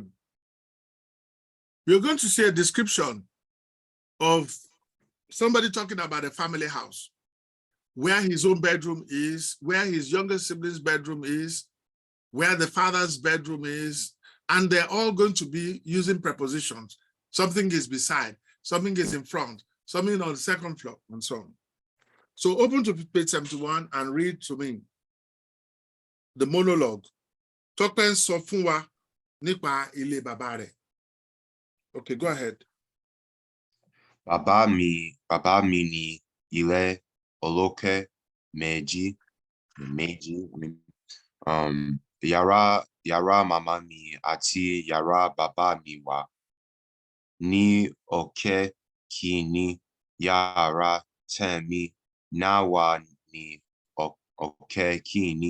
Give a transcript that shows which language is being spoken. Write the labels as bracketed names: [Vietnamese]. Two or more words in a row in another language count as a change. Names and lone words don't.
[English] You're going to see a description of somebody talking about a family house, where his own bedroom is, where his younger sibling's bedroom is, where the father's bedroom is, and they're all going to be using prepositions. Something is beside, something is in front, something on the second floor, and so on. So open to page 71 and read to me the monologue. [Yoruba] Tọ́pẹ́ sọ fún wa nípa ilé bàbá rẹ̀. [English] Okay, go ahead. [Yoruba] Bàbá mi ní Ile Oloke méjì. Yàrá màmá mi àti yàrá bàbá mi wà ní òkè kìíní, yàrá tèmi náà wà ní òkè kìíní.